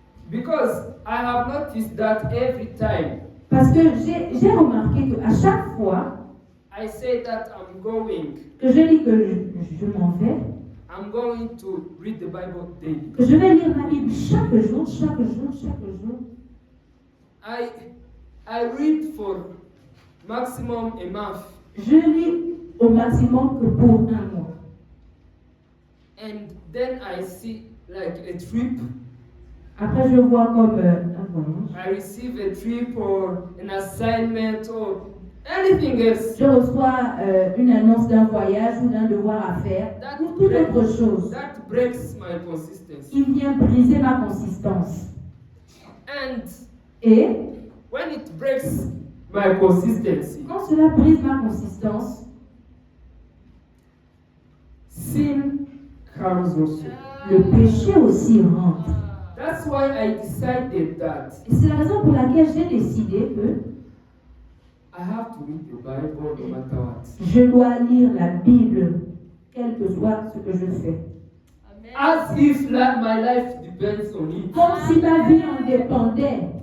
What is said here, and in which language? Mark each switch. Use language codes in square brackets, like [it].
[en] Because I have noticed that every time [fr] Parce que j'ai remarqué qu'à chaque fois [en] I say that I'm going [fr] que je dis que je m'en vais, [en] I'm going to read the Bible daily, [fr] que je vais lire ma Bible chaque jour, chaque jour, chaque jour, [en] I read for maximum a month, [fr] je lis au maximum que pour un mois. [en] and then I see like a trip. [fr] Après, je vois comme un voyage. [en] I receive a trip or an assignment or anything else. [fr] Je reçois une annonce d'un voyage ou d'un devoir à faire [en] That, [fr] ou toute autre chose. [en] that breaks my consistency. [fr] Il vient briser ma consistance. [en] And [fr] Et [en] when it breaks my consistency, [fr] quand cela brise ma consistance, [en] sin comes also. [fr] le péché aussi rentre. [en] That's why I decided that [fr] Et c'est la raison pour laquelle j'ai décidé que [en] I have to read the Bible no matter what. [fr] je dois lire la Bible, quel que soit ce que je fais. [en] Amen. As if my life depends on it. [fr] Comme si ma vie en dépendait.